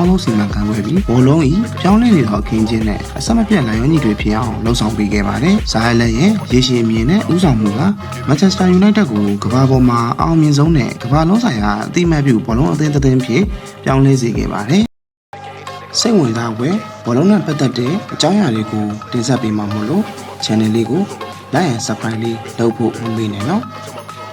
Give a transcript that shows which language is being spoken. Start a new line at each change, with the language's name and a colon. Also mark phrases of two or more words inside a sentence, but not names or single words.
Burmese: ဆုံးစီမံခန့်ခွဲပြီးဘောလုံး၏ပြောင်းလဲနေသောအခင်းချင်းနဲ့အဆက်မပြတ်လိုက်ရောညီတွေဖြစ်အောင်လှုံ့ဆော်ပေးခဲ့ပါတယ်။ဇာဟလက်ရဲ့ရေရှည်အမြင်နဲ့ဥဆောင်မှုက Manchester United ကိုကမ္ဘာပေါ်မှာအောင်မြင်ဆုံးနဲ့ကမ္ဘာလုံးဆိုင်ရာအသိအမှတ်ပြုဘောလုံးအသင်းတစ်သင်းဖြစ်ပြောင်းလဲစေခဲ့ပါတယ်။စိတ်ဝင်စားဖွယ်ဘောလုံးနဲ့ပတ်သက်တဲ့အကြောင်းအရာတွေကိုတင်ဆက်ပေးမှာမို့လို့ channel လေးကို
English: like and subscribe
Burmese: လေးလုပ်ဖို့မမေ့နဲ့နော်။